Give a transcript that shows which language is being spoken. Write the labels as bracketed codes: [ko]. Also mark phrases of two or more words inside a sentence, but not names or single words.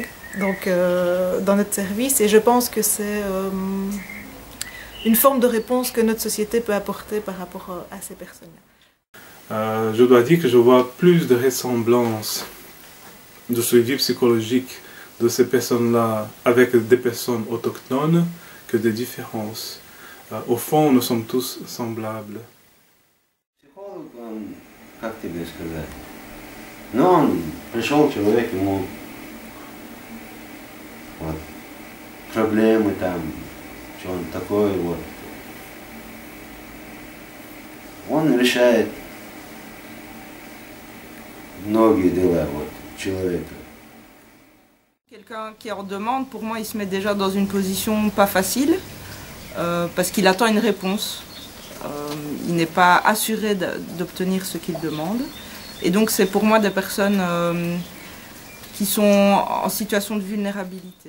[fr] Donc dans notre service, et je pense que c'est une forme de réponse que notre société peut apporter par rapport à ces personnes-là. Je dois dire que je vois plus de ressemblances de suivi psychologique de ces personnes-là avec des personnes autochtones que des différences. Au fond, nous sommes tous semblables. [ru] Психолог, он, как тебе сказать, ну, он пришел человек, ему вот, проблемы там, что он такой, вот. Он решает многие дела вот, человека. [fr] Quelqu'un qui est en demande, pour moi, il se met déjà dans une position pas facile, parce qu'il attend une réponse. Il n'est pas assuré d'obtenir ce qu'il demande. Et donc c'est pour moi des personnes qui sont en situation de vulnérabilité.